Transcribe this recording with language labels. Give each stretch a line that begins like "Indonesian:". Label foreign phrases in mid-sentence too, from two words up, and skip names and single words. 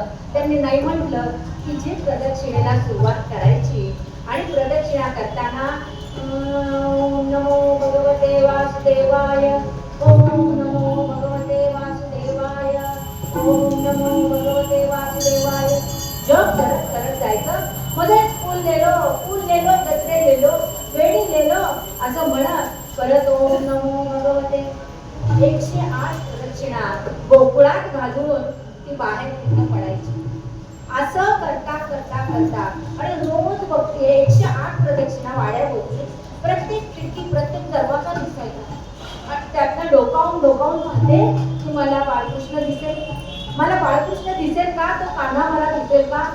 Marathi: त्यांनी नाही म्हटलं की जी प्रदक्षिणेला सुरुवात करायची आणि प्रदक्षिणा करताना
Sanskrit: ओम नमो भगवते वासुदेवाय, ओम नमो भगवते वासुदेवाय, ओम नमो भगवते वासुदेवाय
Marathi: जप करत करत जायचं. मध्येच
Hindi: फूल लेलो गजरे लेलो वेणी लेलो
Marathi: असं म्हणत परत
Sanskrit: ओम नमो भगवते
Marathi: 108 प्रदक्षिणा गोकुळात घालून ती बाहेर तिथं पडायची. असं करता करता करता आणि रोज बघते 108 प्रदक्षिणा वाड्याभोवती प्रत्येक खिडकी प्रत्येक दरवाजा दिसायचा. त्यातनं डोकावून म्हणते की मला बाळकृष्ण दिसेल, मला बाळकृष्ण दिसेल का, तो कान्हा मला दिसेल का.